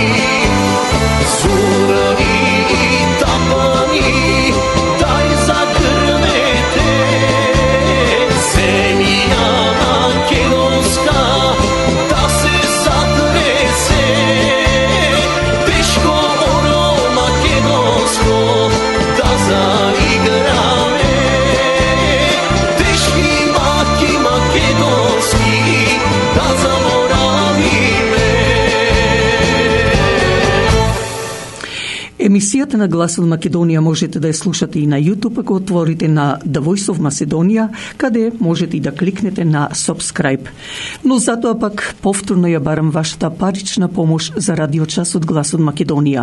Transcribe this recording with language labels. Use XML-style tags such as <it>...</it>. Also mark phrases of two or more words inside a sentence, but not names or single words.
<mk>сурани и тапани, дај загрмете, земја македонска, да се затресе, тешко оно македонско, да заиграме, тешки маки македонски, да заборавиме. Емисијата на Глас од Македонија можете да ја слушате и на YouTube, ако отворите на The Voice of Macedonia, каде можете и да кликнете на Subscribe. Но затоа пак повторно ја барам вашата парична помош за радиочас од Глас од Македонија.</mk>